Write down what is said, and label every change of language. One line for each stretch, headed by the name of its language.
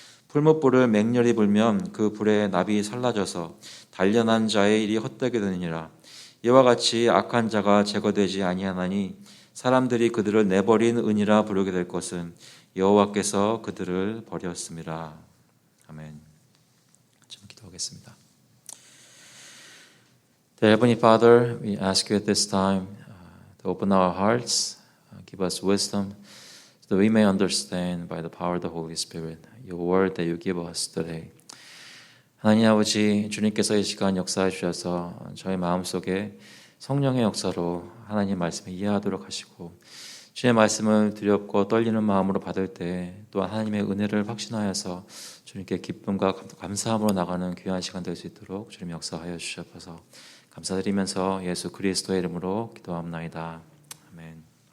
Korean: 풀무불을 맹렬히 불면 그 불에 납이 살라져서 단련한 자의 일이 헛되게 되느니라. 이와 같이 악한 자가 제거되지 아니하나니 사람들이 그들을 내버린 은이라 부르게 될 것은 여호와께서 그들을 버렸음이라. 아멘. 좀 기도하겠습니다.
English: Heavenly Father, we ask you at this time to open our hearts, give us wisdom, so that we may understand by the power of the Holy Spirit your word that you give us today.
Korean: 하나님 아버지, 주님께서 이 시간 역사해 주셔서 저희 마음속에 성령의 역사로 하나님 말씀을 이해하도록 하시고 주의 말씀을 두렵고 떨리는 마음으로 받을 때 또한 하나님의 은혜를 확신하여서 주님께 기쁨과 감사함으로 나가는 귀한 시간 될 수 있도록 주님 역사하여 주셔서 감사드리면서 예수 그리스도의 이름으로 기도합나이다. 아멘.